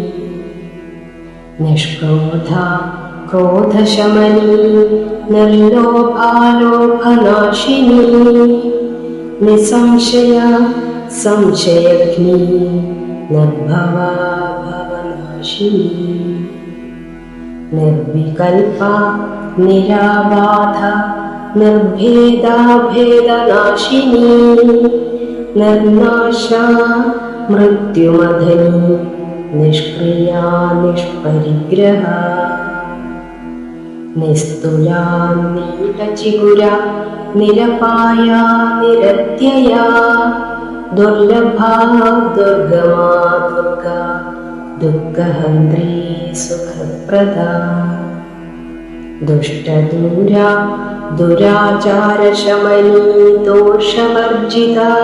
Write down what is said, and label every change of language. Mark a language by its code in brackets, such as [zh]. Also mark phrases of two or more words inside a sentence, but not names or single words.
[sa] निष्क्रोधा क्रोधशमनी निर्लोभा लोभनाशिनी निसंशया संशयग्नी निर्भवा भवनाशिनी निर्विकल्पा निराबाधा നിർഭേദാ ഭേദനാശിനി നിർനാശാ മൃത്യുമധനി നിഷ്ക്രിയാ നിഷ്പരിഗ്രഹ നിസ്തുലാ നീലചിഗുര നിരപായ നിരത്യയ ദുർലഭാ ദുർഗമാ ദുർഗ ദുഃഖഹന്ത്രീ സുഖപ്രദാ ദുഷ്ടദൂര ദുരാചാരശമനീ ദോഷവർജിത